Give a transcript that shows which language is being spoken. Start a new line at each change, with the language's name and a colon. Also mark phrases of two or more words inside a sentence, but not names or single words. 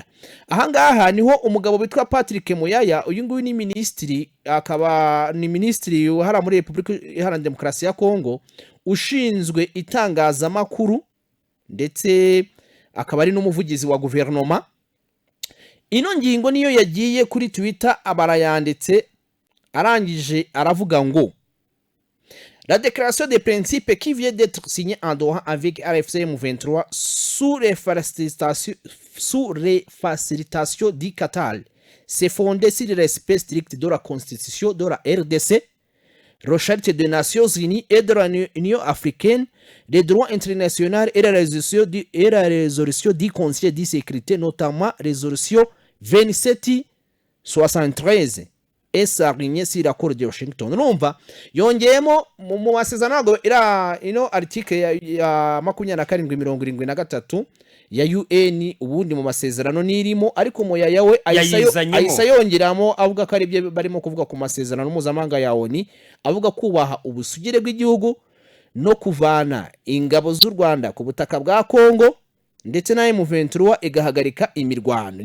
Kinyarwanda: Ahangaha niho umugabo witwa Patrick Muyaya, uyu nguyu ni minisitiri, akaba ni minisitiri uhara muri Repubulika Iharanira Demokarasi ya Kongo ushinzwe itangazamakuru ndetse akaba ari n'umuvugizi wa guverinoma. Ino ngingo niyo yagiye kuri Twitter abarayanditse arangije aravuga ngo
French: la déclaration des principes qui vient d'être signée en Doha avec RFC M23 sous les facilitations du Qatar s'est fondée sur le respect strict de la constitution de la RDC, le charte des Nations Unies et de l'Union africaine, les droits internationaux et la résolution du Conseil de sécurité, notamment résolution 2773 esarigne sur l'accord de Washington.
Kinyarwanda: Numva yongeyemo mu masezerano ntabwo ino article ya 2773 ya UN ubundi mu masezerano nirimo, ariko Muyaya we ayisa yongeramo avuga ko ari byo barimo kuvuga ku masezerano mpuzamahanga ya ONU, avuga kubaha ubusugire bw'igihugu no kuvana ingabo z'u Rwanda ku butaka bwa Kongo ndetse na M23 igahagarika imirwano.